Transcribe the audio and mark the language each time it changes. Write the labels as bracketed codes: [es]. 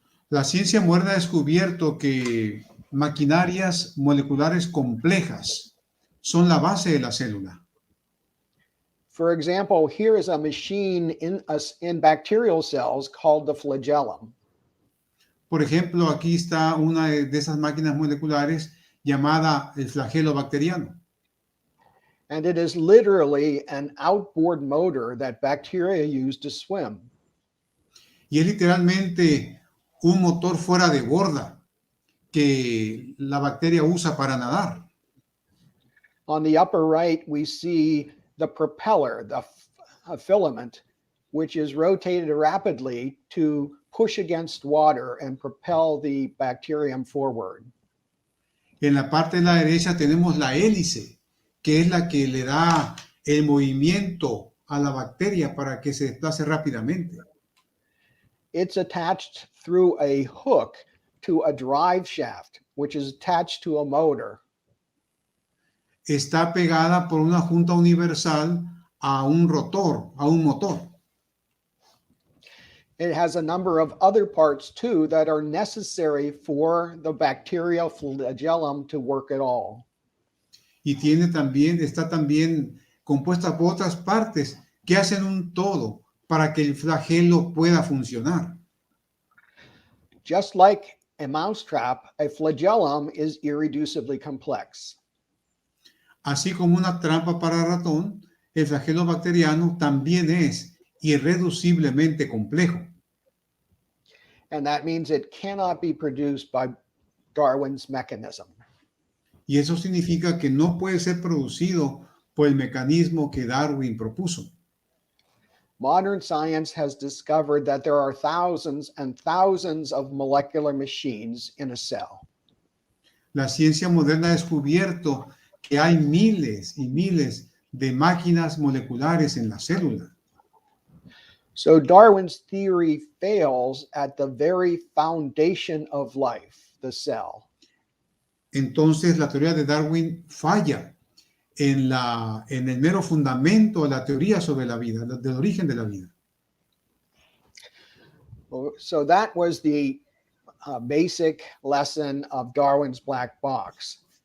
[es] La ciencia moderna ha descubierto que maquinarias moleculares complejas son la base de la célula. [en] For example, here is a machine in bacterial cells called the flagellum. [es] Por ejemplo, aquí está una de esas máquinas moleculares llamada el flagelo bacteriano. [en] And it is literally an outboard motor that bacteria use to swim. [es] Y es literalmente un motor fuera de borda que la bacteria usa para nadar. [en] On the upper right, we see the propeller, the filament, which is rotated rapidly to push against water and propel the bacterium forward. [es] En la parte de la derecha tenemos la hélice, que es la que le da el movimiento a la bacteria para que se desplace rápidamente. [en] It's attached through a hook to a drive shaft, which is attached to a motor. [es] Está pegada por una junta universal a un rotor, a un motor. [en] It has a number of other parts too that are necessary for the bacterial flagellum to work at all. [es] Y está también compuesta por otras partes que hacen un todo para que el flagelo pueda funcionar. [en] Just like a mousetrap, a flagellum is irreducibly complex. [es] Así como una trampa para ratón, el flagelo bacteriano también es irreduciblemente complejo. [en] And that means it cannot be produced by Darwin's mechanism. [es] Y eso significa que no puede ser producido por el mecanismo que Darwin propuso. [en] Modern science has discovered that there are thousands and thousands of molecular machines in a cell. [es] La ciencia moderna ha descubierto que hay miles y miles de máquinas moleculares en la célula. [en] So Darwin's theory fails at the very foundation of life, the cell. [es] Entonces la teoría de Darwin falla en el mero fundamento de la teoría sobre la vida, del origen de la vida. [en] So that was the basic lesson of Darwin's black box.